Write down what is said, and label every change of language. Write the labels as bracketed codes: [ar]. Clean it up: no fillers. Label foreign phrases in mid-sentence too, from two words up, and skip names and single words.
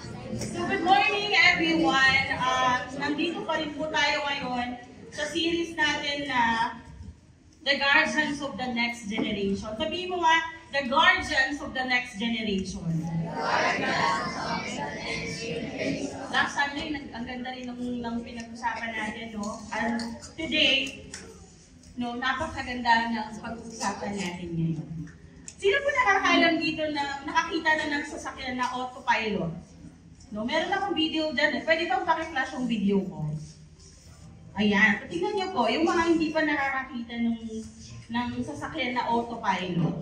[en] So good morning everyone. [tl] Nandito pa rin po tayo ngayon sa series natin na The Guardians of the Next Generation. Sabihin mo nga, The Guardians of the Next Generation. [en] Last Sunday, [tl] ang ganda rin ng pinag-usapan natin, no? [en] And today, no, [tl] napakaganda ng pag-uusapan natin ngayon. Sino po nakakaalam dito na nakakita na ng sasakyan na autopilot? No, meron akong video dyan. Pwede bang paki-flash yung video ko? Ayan. Tingnan niyo po, yung mga hindi pa nakakakita ng sasakyan na autopilot.